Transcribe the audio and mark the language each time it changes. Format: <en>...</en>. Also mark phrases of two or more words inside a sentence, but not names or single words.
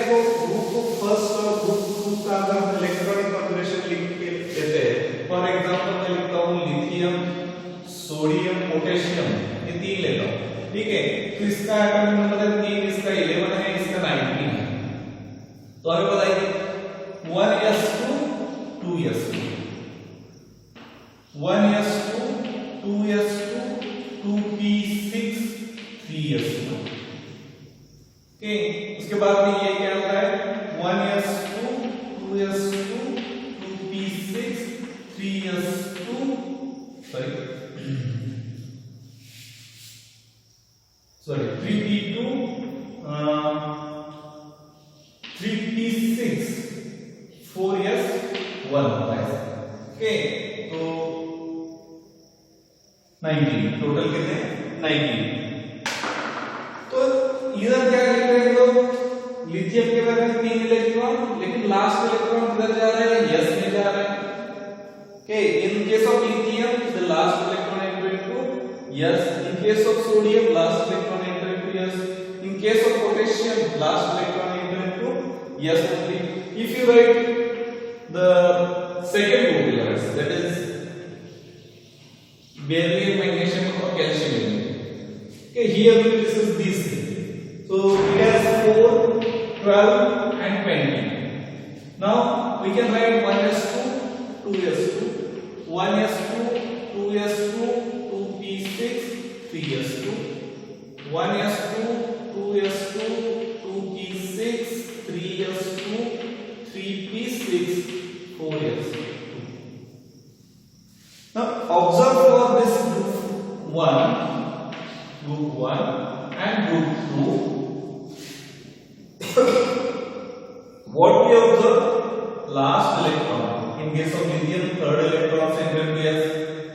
<hi>देखो,</hi> <en>group first</en> <hi>और ग्रुप 2 का अगर हम</hi> <en>electronic configuration</en> <hi>लिख के देते हैं,</hi> <en>for example</en> <hi>मैं लिखता हूं लिथियम, सोडियम, पोटेशियम, ये 3 लेता हूं। ठीक है, तो इसका</hi> <en>atomic number</en> <hi>है 3, इसका 11 है, इसका 19 है। तो हमें बताइए 1s2, 2s2, 1s2, 2s2, 2p6, 3s2। ओके, उसके बाद में ये क्या होता है? 1s2, 2s2, 2p6, 3s2, sorry 3p2, 3p6, 4s1 होता है। ओके, तो 19 टोटल कितने? 19। तो इधर क्या लिख रहे हैं लोग? लिथियम के बारे में 3 इलेक्ट्रॉन, लेकिन</hi> <en>last electron</en> <hi>किधर जा रहा है? यस में जा रहा है।</hi> <en>okay, in case of lithium the last electron enter into yes, in case of sodium last electron enter into yes, in case of potassium last electron enter into yes only. If you write the second group elements, that is beryllium, magnesium or calcium, okay, here we discuss these things. So it has 4, 12 and 20. Now we can write 1s2, 2s2, 1s2, 2s2, 2p6, 3s2, 1s2, 2s2, 2p6, 3s2, 3p6, 4s2. Now observe for this group 1 and group 2. What we observe? Last electron. In case of lithium, third electron enter into S.</en>